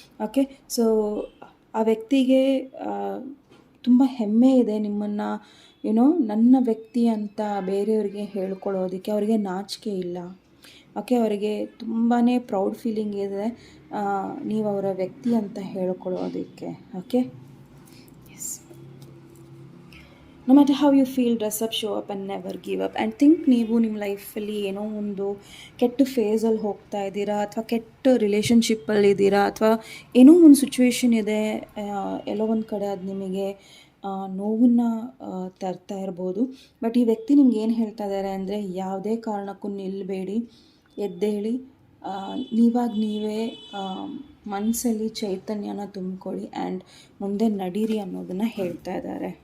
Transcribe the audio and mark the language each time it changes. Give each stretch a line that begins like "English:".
Kannada: Okay, so ಆ ವ್ಯಕ್ತಿಗೆ ತುಂಬ ಹೆಮ್ಮೆ ಇದೆ ನಿಮ್ಮನ್ನು ನನ್ನ ವ್ಯಕ್ತಿ ಅಂತ ಬೇರೆಯವ್ರಿಗೆ ಹೇಳ್ಕೊಳ್ಳೋದಕ್ಕೆ. ಅವರಿಗೆ ನಾಚಿಕೆ ಇಲ್ಲ. ಓಕೆ, ಅವರಿಗೆ ತುಂಬಾ ಪ್ರೌಡ್ ಫೀಲಿಂಗ್ ಇದೆ ನೀವು ಅವರ ವ್ಯಕ್ತಿ ಅಂತ ಹೇಳ್ಕೊಳ್ಳೋದಕ್ಕೆ.
English: Okay, no matter how you feel, dress up, show up and never give up. and think
Kannada: ನೀವು ನಿಮ್ಮ ಲೈಫಲ್ಲಿ ಏನೋ ಒಂದು ಕೆಟ್ಟ ಫೇಸಲ್ಲಿ ಹೋಗ್ತಾ ಇದ್ದೀರಾ, ಅಥವಾ ಕೆಟ್ಟ ರಿಲೇಷನ್ಶಿಪ್ಪಲ್ಲಿ ಇದ್ದೀರಾ, ಅಥವಾ ಏನೋ ಒಂದು ಸಿಚುವೇಶನ್ ಇದೆ, ಎಲ್ಲೋ ಒಂದು ಕಡೆ ಅದು ನಿಮಗೆ ನೋವನ್ನು ತರ್ತಾ ಇರ್ಬೋದು. ಬಟ್ ಈ ವ್ಯಕ್ತಿ ನಿಮ್ಗೆ ಏನು ಹೇಳ್ತಾ ಇದ್ದಾರೆ ಅಂದರೆ, ಯಾವುದೇ ಕಾರಣಕ್ಕೂ ನಿಲ್ಲಬೇಡಿ, ಎದ್ದೇಳಿ, ನೀವಾಗ ನೀವೇ ಮನಸ್ಸಲ್ಲಿ ಚೈತನ್ಯನ ತುಂಬಿಕೊಳ್ಳಿ ಆ್ಯಂಡ್ ಮುಂದೆ ನಡೀರಿ ಅನ್ನೋದನ್ನು ಹೇಳ್ತಾ ಇದ್ದಾರೆ.